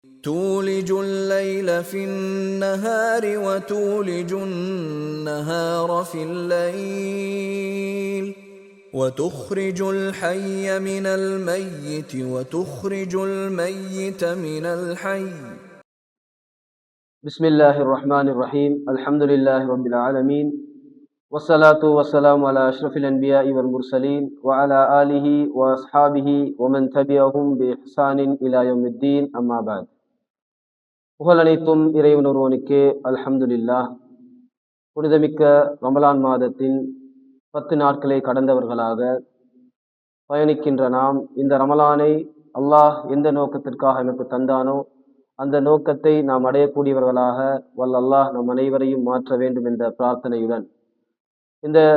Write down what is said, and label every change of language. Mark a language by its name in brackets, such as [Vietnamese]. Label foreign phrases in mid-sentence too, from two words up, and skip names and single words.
[Arabic] تولج الليل في النهار وتولج النهار في الليل وتخرج الحي من الميت وتخرج الميت من الحي. بسم الله الرحمن الرحيم. الحمد لله رب العالمين والصلاة والسلام على أشرف الأنبياء والمرسلين وعلى آله وأصحابه ومن تبعهم بإحسان إلى يوم الدين. أما بعد. [Tamil] புகழனைத்தும் இறைவன் ஒருவனுக்கே. அல்ஹம்துலில்லாஹ். புனிதமிக்க ரமலான் மாதத்தின் 10 நாட்களை கடந்தவர்களாக பயணிக்கின்ற நாம் இந்த ரமலானை அல்லாஹ் எந்த நோக்கத்திற்காக எனக்கு தந்தானோ அந்த நோக்கத்தை நாம் அடையக்கூடியவர்களாக வல்லல்லாஹ் நம் அனைவரையும் மாற்ற வேண்டும் என்ற பிரார்த்தனையுடன் இந்த